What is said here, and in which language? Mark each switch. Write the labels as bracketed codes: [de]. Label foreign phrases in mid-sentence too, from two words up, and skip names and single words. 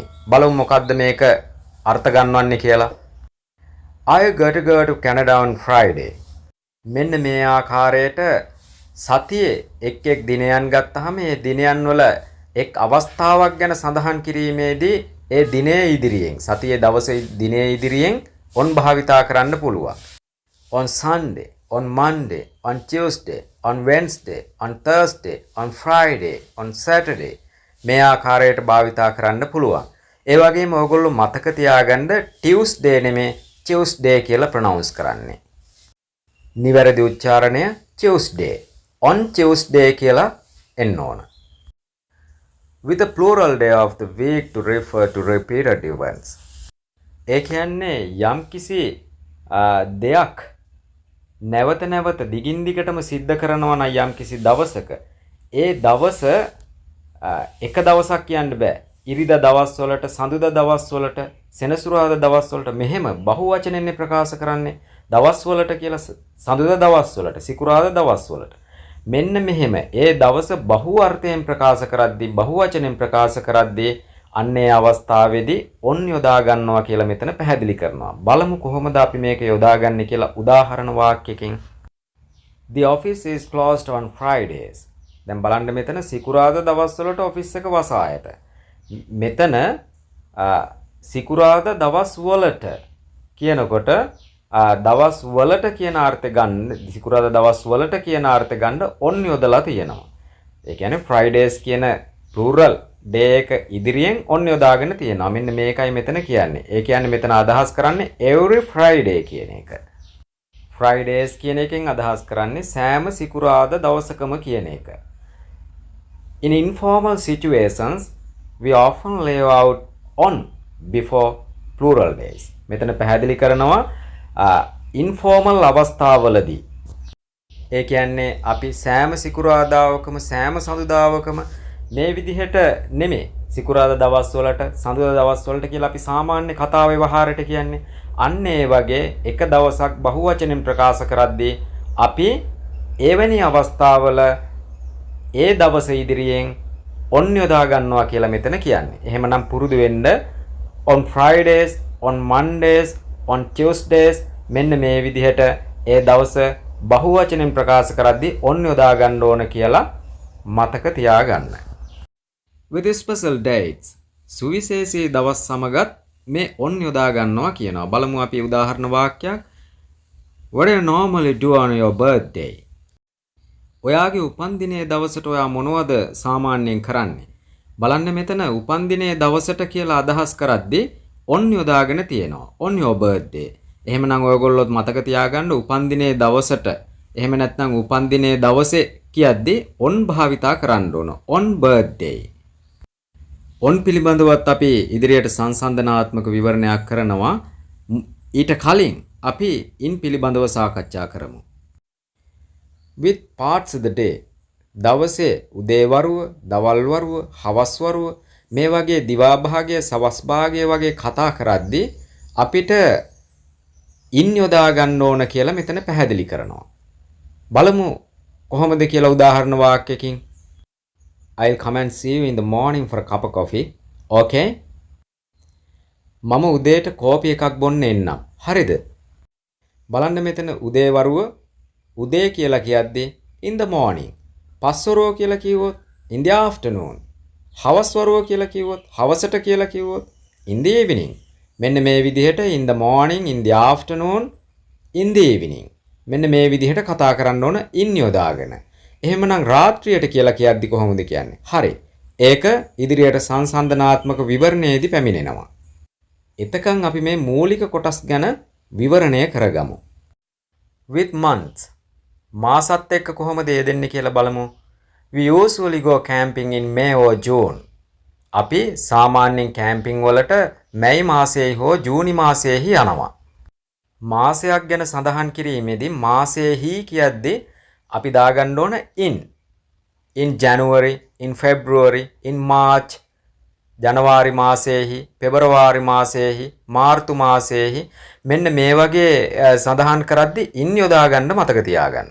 [si] බලමු මොකද්ද මේක අර්ථ ගන්නවන්නේ කියලා. [en] I got to go to Canada on Friday. [si] මෙන්න මේ ආකාරයට සතියේ එක් දිනයන් ගත්තහම මේ දිනයන් වල එක් අවස්ථාවක් ගැන සඳහන් කිරීමේදී ඒ දිනයේ ඉදිරියෙන් සතියේ දවසේ දිනයේ ඉදිරියෙන් on භාවිතා කරන්න පුළුවන්. [en] On Sunday, on Monday, on Tuesday, on Wednesday, on Thursday, on Friday, on Saturday [si] මේ ආකාරයට භාවිතා කරන්න පුළුවන්. ඒ වගේම ඔයගොල්ලෝ මතක තියාගන්න Tuesday නෙමේ Tuesday කියලා ප්‍රොනවුන්ස් කරන්නේ. නිවැරදි උච්චාරණය Tuesday. [en] On Tuesday [si] කියලා එන්න ඕන. [en] With a plural day of the week to refer to repeated events. [si] ඒ කියන්නේ යම්කිසි දෙයක් නැවත නැවත දිගින් දිගටම සිද්ධ කරනවා නම් යම්කිසි දවසක ඒ දවස එක දවසක් කියන්න බෑ. ඉරිදා දවස් වලට, සඳුදා දවස් වලට, සෙනසුරාදා දවස් වලට මෙහෙම බහුවචනෙන්නේ ප්‍රකාශ කරන්නේ දවස් වලට කියලා සඳුදා දවස් වලට, සිකුරාදා දවස් වලට. මෙන්න මෙහෙම ඒ දවස බහු අර්ථයෙන් ප්‍රකාශ කරද්දී බහුවචනෙන් ප්‍රකාශ කරද්දී අන්නේ අවස්ථාවේදී ඔන් යොදා ගන්නවා කියලා මෙතන පැහැදිලි කරනවා. බලමු කොහොමද අපි මේක යොදාගන්නේ කියලා උදාහරණ වාක්‍යකින්. [en] The office is closed on Fridays. [si] දැන් බලන්න මෙතන සිකුරාදා දවස් වලට ඔෆිස් එක වසා ඇත. මෙතන සිකුරාදා දවස් වලට කියනකොට දවස් වලට කියන අර්ථය ගන්න සිකුරාදා දවස් වලට කියන අර්ථය ගන්න ඔන් යොදලා තියෙනවා. ඒ කියන්නේ Fridays කියන [en] plural day [si] එක ඉදිරියෙන් ඔන් යොදාගෙන තියෙනවා. මෙන්න මේකයි මෙතන කියන්නේ. ඒ කියන්නේ මෙතන අදහස් කරන්නේ [en] every Friday [si] කියන එක. Fridays කියන එකෙන් අදහස් කරන්නේ සෑම සිකුරාදා දවසකම කියන එක. In informal situations we often leave out on before plural days. මෙතන පැහැදිලි කරනවා ඉන්ෆෝමල් අවස්ථාවලදී ඒ කියන්නේ අපි සෑම සිකුරාදාවකම සෑම සඳුදාවකම මේ විදිහට නෙමෙයි සිකුරාදා දවස් වලට සඳුදා දවස් වලට කියලා අපි සාමාන්‍ය කතා ව්‍යවහාරයට කියන්නේ අන්න ඒ වගේ එක දවසක් බහුවචනෙන් ප්‍රකාශ කරද්දී අපි එවැනි අවස්ථාවල ඒ දවස ඉදිරියෙන් ඔන් යොදා ගන්නවා කියලා මෙතන කියන්නේ. එහෙමනම් පුරුදු වෙන්න [en] on Fridays, on Mondays, on Tuesdays [si] මෙන්න මේ විදිහට ඒ දවස බහුවචනෙන් ප්‍රකාශ කරද්දී ඔන් යොදා ගන්න ඕන කියලා මතක තියාගන්න. [en] With special dates [si] සුවිශේෂී දවස් සමගත් මේ ඔන් යොදා ගන්නවා කියනවා. බලමු අපි උදාහරණ වාක්‍යයක්. [en] What do you normally do on your birthday? [si] ඔයාගේ උපන්දිනයේ දවසට ඔයා මොනවද සාමාන්‍යයෙන් කරන්නේ? බලන්න මෙතන උපන්දිනයේ දවසට කියලා අදහස් කරද්දී ඔන් යොදාගෙන තියෙනවා. [en] On your birthday. [si] එහෙමනම් ඔයගොල්ලොත් මතක තියාගන්න උපන්දිනයේ දවසට එහෙම නැත්නම් උපන්දිනයේ දවසේ කියද්දී on භාවිතා කරන්න ඕන. [en] On birthday. [si] on පිළිබඳවත් අපි ඉදිරියට සංසන්දනාත්මක විවරණයක් කරනවා. ඊට කලින් අපි in පිළිබඳව සාකච්ඡා කරමු. [en] With parts of the day [si] දවසේ උදේ වරුව, දවල් වරුව, හවස් වරුව මේ වගේ දිවා භාගය, සවස් භාගය වගේ කතා කරද්දී අපිට in යොදා ගන්න ඕන කියලා මෙතන පැහැදිලි කරනවා. බලමු කොහොමද කියලා උදාහරණ වාක්‍යකින්. [en] I'll come and see you in the morning for a cup of coffee. [si] Okay? මම උදේට කෝපි එකක් බොන්න එන්නම්. හරිද? බලන්න මෙතන උදේ වරුව උදේ කියලා කියද්දී [en] in the morning. [si] පස්වරුව කියලා කිව්වොත් [en] in the afternoon. [si] හවස් වරුව කියලා කිව්වොත් හවසට කියලා කිව්වොත් [en] in the evening. [si] මෙන්න මේ විදිහට [en] in the morning, in the afternoon, in the evening. [si] මෙන්න මේ විදිහට කතා කරන්න ඕන in යොදාගෙන. එහෙමනම් රාත්‍රියට කියලා කියද්දි කොහොමද කියන්නේ? හරි. ඒක ඉදිරියට සංසන්දනාත්මක විවරණයේදී පැමිණෙනවා. එතකන් අපි මේ මූලික කොටස් ගැන විවරණය කරගමු. [en] With months. [si] මාසත් එක්ක කොහොමද යෙදෙන්නේ කියලා බලමු. [en] We usually go camping in May or June. [si] අපි සාමාන්‍යයෙන් කැම්පින් වලට මැයි මාසයේ හෝ ජූනි මාසයේහි යනවා. මාසයක් ගැන සඳහන් කිරීමේදී මාසයේහි කියද්දී අපි දාගන්න ඕන [en] in January, in February, in March, [si] ජනවාරි මාසයේහි, පෙබරවාරි මාසයේහි, මාර්තු මාසයේහි මෙන්න මේ වගේ සඳහන් කරද්දී in යොදා ගන්න මතක තියාගන්න.